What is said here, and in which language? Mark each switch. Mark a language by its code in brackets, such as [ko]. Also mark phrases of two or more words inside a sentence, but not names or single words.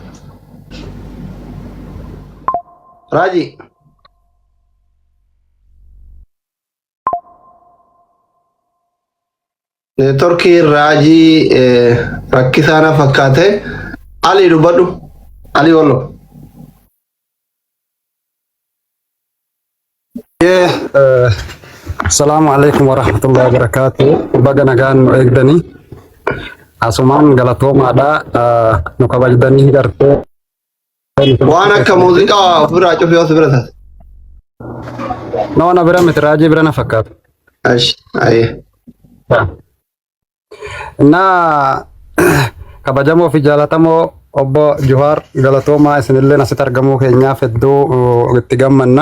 [om] Raji. Turkey Raji rakkisana fakkaate Ali dubbadhu Ali wallo. [ar] السلام عليكم ورحمة الله وبركاته. [om] Baga nagaan nu eegdanii asumaan galatoomaadha nu kabajdanii gartee waan akka muuziqaa ofirraa cufi yoo sibira taate. Noona bira miti raajii bira na fakkaatu. Ash aye. Na kabajamoo fi jaalatamoo obbo Juhaar galatoomaa isinillee asitti argamuu keenyaaf hedduu itti gammanna.